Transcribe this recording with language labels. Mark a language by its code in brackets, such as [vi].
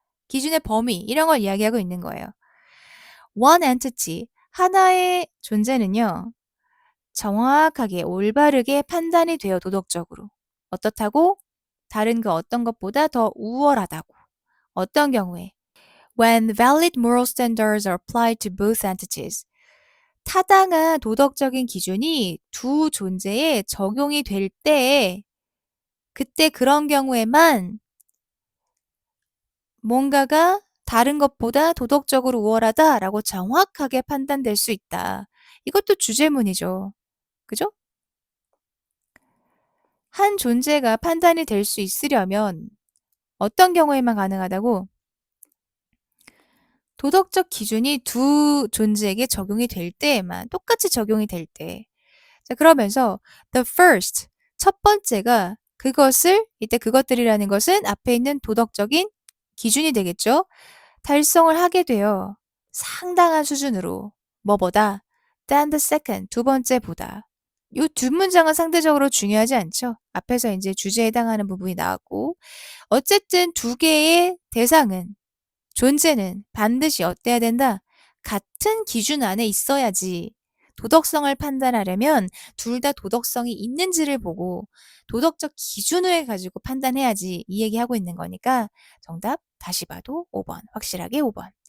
[ko] 기준의 범위 이런 걸 이야기하고 있는 거예요. [en] One entity, [ko] 하나의 존재는요. 정확하게 올바르게 판단이 돼요. 도덕적으로. 어떻다고? 다른 그 어떤 것보다 더 우월하다고. 어떤 경우에? [en] When valid moral standards are applied to both entities. [ko] 타당한 도덕적인 기준이 두 존재에 적용이 될 때에 그때 그런 경우에만 뭔가가 다른 것보다 도덕적으로 우월하다라고 정확하게 판단될 수 있다. 이것도 주제문이죠. 그죠? 한 존재가 판단이 될 수 있으려면 어떤 경우에만 가능하다고? 도덕적 기준이 두 존재에게 적용이 될 때에만, 똑같이 적용이 될 때. 자, 그러면서 [en] the first, [ko] 첫 번째가 그것을, 이때 그것들이라는 것은 앞에 있는 도덕적인 기준이 되겠죠? 달성을 하게 돼요. 상당한 수준으로. 뭐보다? [en] than the second, [ko] 두 번째보다. 요 두 문장은 상대적으로 중요하지 않죠? 앞에서 이제 주제에 해당하는 부분이 나왔고. 어쨌든 두 개의 대상은, 존재는 반드시 어때야 된다? 같은 기준 안에 있어야지. 도덕성을 판단하려면 둘 다 도덕성이 있는지를 보고 도덕적 기준을 가지고 판단해야지 이 얘기하고 있는 거니까 정답 다시 봐도 5번. 확실하게 5번.